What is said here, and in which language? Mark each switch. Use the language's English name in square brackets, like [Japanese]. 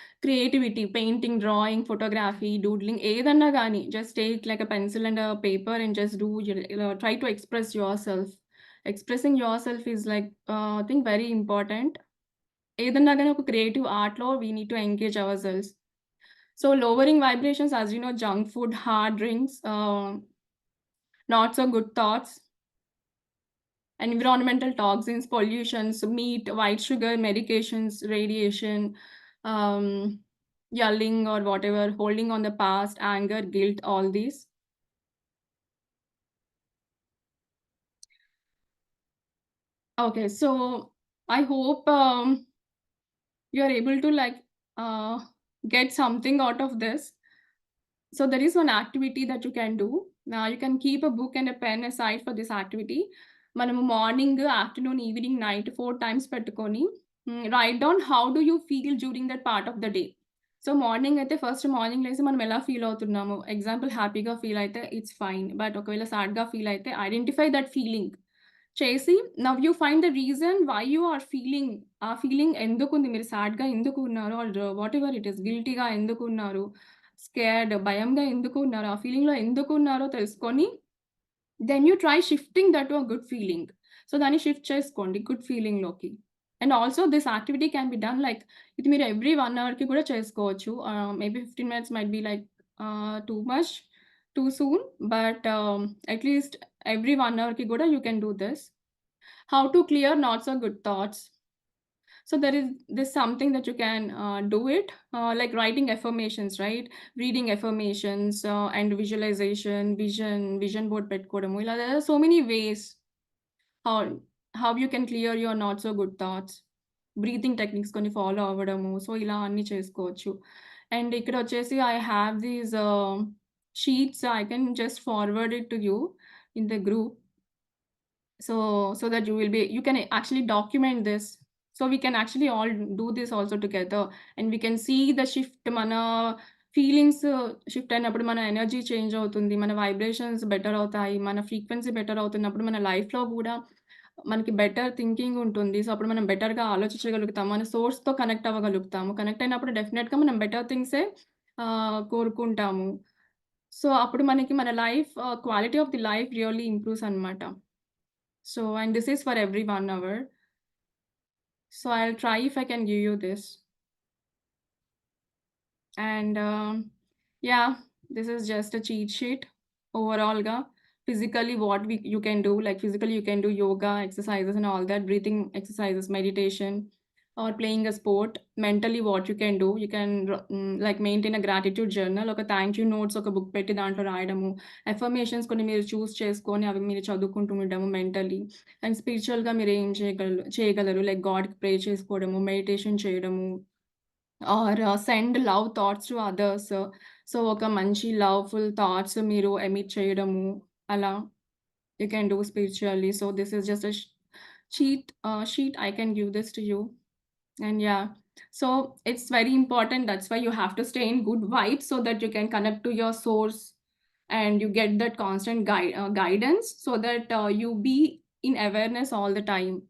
[English] creativity, painting, drawing, photography, doodling [Telugu] ఏదన్నా గానీ [English] Just take like a pencil and paper and just try to express yourself. Expressing yourself is like I think very important. [Telugu] ఏదన్నా గానీ ఒక [English] Creative ఆర్ట్‌లో we need to engage ourselves. So, lowering vibrations as you know junk food, hard drinks, not so good thoughts. Environmental toxins, pollutions, meat, white sugar, medications, radiation, yelling or whatever, holding on the past, anger, guilt, all these. Okay, so I hope you are able to like get something out of this. So there is one activity that you can do. Now you can keep a book and a pen aside for this activity. మనము morning, afternoon, evening, night 4 times పెట్టుకొని write down how do you feel during that part of the day. [Telugu] So, morning అయితే first morning లేసి మనం ఎలా feel అవుతున్నాము. Example హ్యాపీగా feel అయితే it's fine. [English] but [Telugu] ఒకవేళ సాడ్‌గా ఫీల్ అయితే [English] Identify that feeling చేసి now you find the reason why you are feeling. [Telugu] ఆ ఫీలింగ్ ఎందుకుంది? మీరు సాడ్‌గా ఎందుకు ఉన్నారు? [English] or whatever it is [Telugu] గిల్టీగా ఎందుకున్నారు? స్కేర్డ్ భయంగా ఎందుకు ఉన్నారు? ఆ ఫీలింగ్‌లో ఎందుకు ఉన్నారో తెలుసుకొని [English] Then you try shifting that to a good feeling. [Telugu] So, దాన్ని షిఫ్ట్ చేసుకోండి good ఫీలింగ్‌లోకి. [English] and also this activity can be done like [Telugu] ఇది మీరు ఎవ్రీ 1 అవర్‌కి కూడా చేసుకోవచ్చు. [English] Maybe 15 minutes might be like too much, two soon. But at least every 1 అవర్‌కి కూడా you can do this. How to clear not so good thoughts. So there is this something that you can do it like writing affirmations, right? Reading affirmations and visualization, vision board [Telugu] పెట్టుకోవడము. [English] ఇలా there are so many ways how how you can clear your not so good thoughts. [Telugu] Breathing techniques కొన్ని follow అవ్వడము. So, ఇలా అన్నీ చేసుకోవచ్చు. [English] And ఇక్కడొచ్చేసి I have these sheets I can just forward it to you in the group. So that you can actually document this. So we can actually all do this also together and we can see the shift mana [Telugu] feelings shift అయినప్పుడు మన energy change అవుతుంది. మన vibrations better అవుతాయి. మన frequency better అవుతున్నప్పుడు మన లైఫ్‌లో గూడా మనకి బెటర్ థింకింగ్ ఉంటుంది. సో, అప్పుడు మనం బెటర్‌గా ఆలోచించగలుగుతాం. మన సోర్స్‌తో కనెక్ట్ అవ్వగలుగుతాము. కనెక్ట్ అయినప్పుడు డెఫినెట్‌గా మనం బెటర్ థింగ్సే కోరుకుంటాము. సో, అప్పుడు మనకి మన life quality of the life really improves అనమాట. [English] So, and this is for every 1 hour. So, I'll try if I can give you this. And yeah, this is just a cheat sheet overall. Physically, what you can do, like physically, you can do yoga exercises and all that, breathing exercises, meditation, or playing a sport. Mentally, what you can do, you can like maintain a gratitude journal, [Telugu] ఒక thank you notes ఒక book పెట్టి దాంట్లో రాయడము, affirmations కొన్ని మీరు చూస్ చేసుకొని అవి మీరు చదువుకుంటూ ఉండడము మెంటల్లీ. అండ్ స్పిరిచువల్‌గా మీరు ఏం చేయగలరు లైక్ గాడ్‌కి ప్రే చేసుకోవడము, మెడిటేషన్ చేయడము, [English] Or send love thoughts to others. [Telugu] So, ఒక మంచి లవ్‌ఫుల్ థాట్స్ మీరు ఎమిట్ చేయడము అలా [English] You can do spiritually. So, this is just sheet I can give this to you. And yeah, so it's very important. That's why you have to stay in good vibes so that you can connect to your source and you get that constant guidance so that you be in awareness all the time.